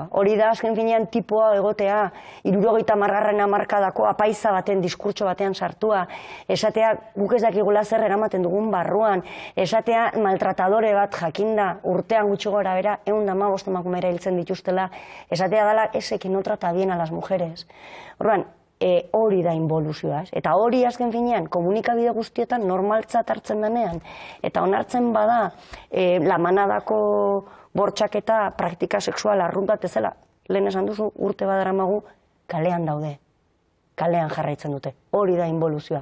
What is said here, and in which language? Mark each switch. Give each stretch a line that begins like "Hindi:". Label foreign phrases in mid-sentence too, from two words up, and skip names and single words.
Basque: Hori da azken finean tipoa egotea, 70. hamarkadako apaiza baten diskurtso batean sartua, esatea guk ez dakigula zer eramaten dugun barruan, esatea maltratadore bat jakinda urtean gutxi gora bera 115 emakumera hiltzen dituztela, esatea dela
Spanish: ese que no trata bien a las mujeres.
Basque: Orduan, hori da involuzioa, eta hori azken finean komunikabide guztietan normaltzat hartzen denean, eta onartzen bada lamanadako bortxaketa praktika sexual arruntat ezela, lehen esan duzu urte badaramagu kalean daude, kalean jarraitzen dute, hori da involuzioa.